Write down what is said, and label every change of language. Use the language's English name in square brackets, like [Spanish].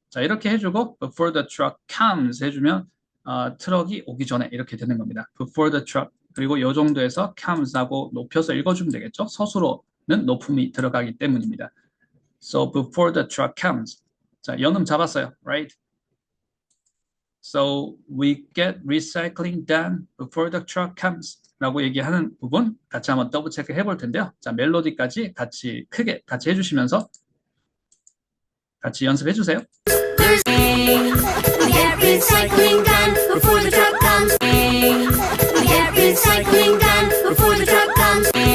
[Korean] 자, 이렇게 해주고 [English] before the truck comes [Korean] 해주면 트럭이 오기 전에 이렇게 되는 겁니다. [English] Before the truck [Korean] 그리고 이 정도에서 comes하고 높여서 읽어주면 되겠죠. 서술어는 높음이 들어가기 때문입니다. [English] So before the truck comes. [Korean] 자, 연음 잡았어요. [English] Right? So we get recycling done before the truck comes. [Korean] 라고 얘기하는 부분 같이 한번 더블 체크 해볼 텐데요. 자, 멜로디까지 같이 크게 같이 해주시면서 같이 연습해 주세요. [English] We get recycling done before the truck comes. We get recycling done before the truck comes.